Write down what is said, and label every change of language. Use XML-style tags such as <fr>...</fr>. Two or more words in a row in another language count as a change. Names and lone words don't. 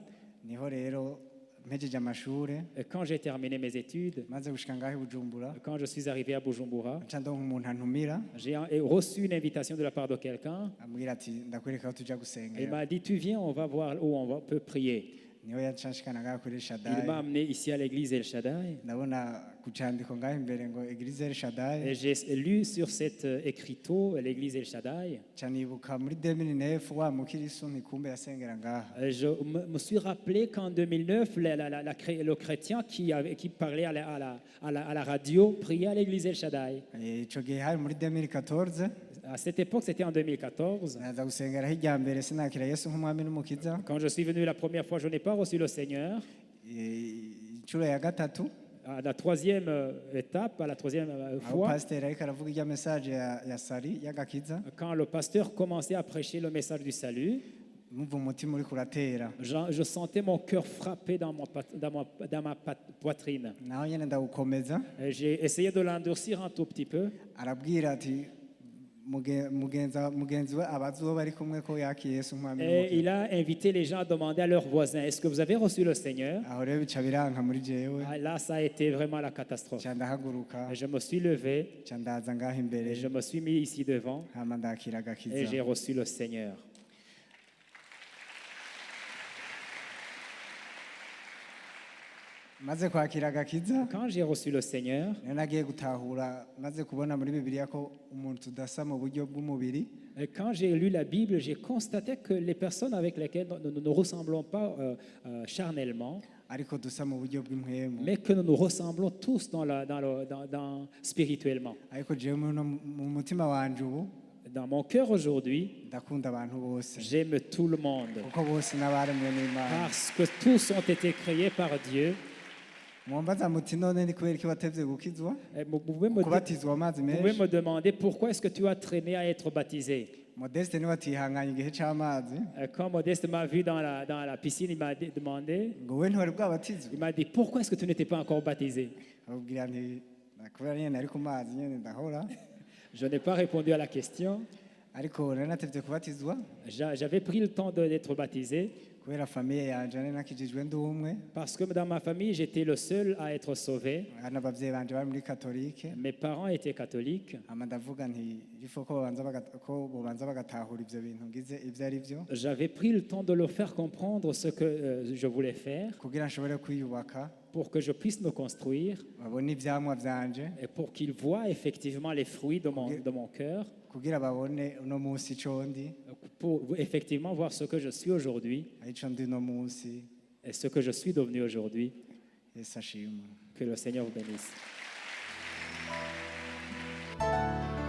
<rn>Niho rero mpejeje amashure</rn> <fr>Et quand j'ai terminé mes études,</fr> <rn>maze gushika ngaho i Bujumbura</rn> <fr>quand je suis arrivé à Bujumbura,</fr> <rn>nca ndonka umuntu antumira</rn> <fr>j'ai reçu une invitation de la part de quelqu'un.</fr> <rn>ambwira ati ndakwereka aho tuja</rn> <fr>Il</fr> <rn>gusengera.</rn> <fr>m'a dit, tu viens, on va voir où peut prier.</fr> <rn>Niho yacanshikana ngaho kuri Il Shaddai.</rn> <fr>m'a amené ici à l'église El Shaddai.</fr> <rn>Ndabona ku candiko ngaho imbere ngo Eglise El Shaddai.</rn> <fr>Et j'ai lu sur cet écriteau l'église El Shaddai.</fr> <rn>Nca nibuka muri 2009 wa mukirisu ntikumbe yasengera ngaha.</rn> <fr>Je me suis rappelé qu'en 2009, le chrétien qui parlait à la radio priait à l'église El Shaddai.</fr> <rn>Ico gihe hari muri 2014</rn> <fr>À cette époque, c'était en 2014.</fr> <rn>naza gusengera hirya mbere sinakira Yesu nk'umwami n'umukiza.</rn> <fr>Quand je suis venu la première fois, je n'ai pas reçu le Seigneur.</fr> <rn>Incuro ya gatatu</rn> <fr>À la troisième étape, à la troisième</fr> <rn>aho</rn> <fr>fois,</fr> <rn>pasiteri ariko aravuga irya message ya sari y'agakiza</rn> <fr>quand le pasteur commençait à prêcher le message du salut,</fr> <rn>mwumva umutima uri kuratera</rn> <fr>je sentais mon cœur frapper dans ma poitrine.</fr> <rn>naho nyene ndawukomeza</rn> <fr>Et j'ai essayé de l'endurcir un tout petit peu.</fr> <rn>arabwira ati mugenzi we abazuwo bari kumwe ko yakiye Yesu nk'umwami</rn> <fr>Et</fr> <rn>n'umukiza.</rn> <fr>il a invité les gens à demander à leurs voisins, est-ce que vous avez reçu le Seigneur?</fr> <rn>Aho rero bica biranka muri jewe</rn> <fr>Ah, là, ça a été vraiment la catastrophe.</fr> <rn>nca ndahaguruka</rn> <fr>Et je me suis levé</fr> <rn>nca ndaza ngaho imbere</rn> <fr>et je me suis mis ici devant</fr> <rn>hama ndakira</rn> <fr>et</fr> <rn>agakiza.</rn> <fr>j'ai reçu le Seigneur.</fr> <rn>maze kwakira agakiza</rn> <fr>Quand j'ai reçu le Seigneur,</fr> <rn>rero nagiye gutahura maze kubona muri bibiliya ko umuntu tudasa mu buryo bw'umubiri</rn> <fr>et quand j'ai lu la Bible, j'ai constaté que les personnes avec lesquelles nous ne ressemblons pas charnellement,</fr> <rn>ariko dusa mu buryo bw'impwemu.</rn> <fr>mais que nous nous ressemblons tous spirituellement.</fr> <rn>ariko jewe mu mutima wanje ubu</rn> <fr>Dans mon cœur aujourd'hui,</fr> <rn>ndakunda abantu bose</rn> <fr>j'aime tout le monde</fr> <rn>kuko bose n'abaremwe n'Imana.</rn> <fr>parce que tous ont été créés par Dieu.</fr> <rn>mwambaza muti none ni kubera iki watevye gukizwa</rn> <fr>Et vous pouvez me</fr> <rn>kubatizwa amazi</rn> <fr>Vous pouvez</fr> <rn>menshi?</rn> <fr>me demander pourquoi est-ce que tu as traîné à être baptisé.</fr> <rn>Modeste niwe atihanganye igihe c'amazi</rn> <fr>Quand Modeste m'a vu dans la piscine, il m'a demandé,</fr> <rn>ngo we ntiwari bwabatizwe.</rn> <fr>il m'a dit, pourquoi est-ce que tu n'étais pas encore baptisé?</fr> <rn>ababwira nti kubera nyene nari ku mazi nyene ndahora</rn> <fr>Je n'ai pas répondu à la question.</fr> <rn>ariko nari natevye kubatizwa</rn> <fr>J'avais pris le temps d'être baptisé</fr> <rn>kubera famiye yanje nari nakijijwe ndi umwe</rn> <fr>parce que dans ma famille, j'étais le seul à être sauvé.</fr> <rn>n'abavyeyi banje bari muri katolike.</rn> <fr>Mes parents étaient catholiques.</fr> <rn>hama ndavuga nti ifo ko bobanza bagatahura ivyo bintu ngize ivyo ari vyo</rn> <fr>J'avais pris le temps de leur faire comprendre ce que je voulais faire</fr> <rn>kugira nshobore kwiyubaka</rn> <fr>pour que je puisse me construire</fr> <rn>babone ivyamwa vyanje</rn> <fr>et pour qu'ils voient effectivement les fruits de mon cœur,</fr> <rn>kugira babone uno munsi ico ndi</rn> <fr>pour effectivement voir ce que je suis aujourd'hui</fr> <rn>arico ndi uno munsi.</rn> <fr>et ce que je suis devenu aujourd'hui.</fr> <rn>Yesu ashimwe.</rn> <fr>Que le Seigneur vous bénisse.</fr>